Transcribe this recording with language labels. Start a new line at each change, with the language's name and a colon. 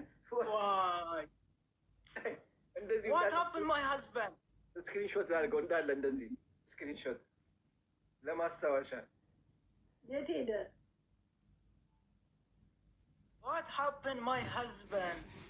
English: Why? What happened my husband?
Amharic: ስክሪንሾት አድርገው እንዳለ እንደዚህ ስክሪንሾት ለማስታወሻ። የት ሄደ?
English: What happened my husband?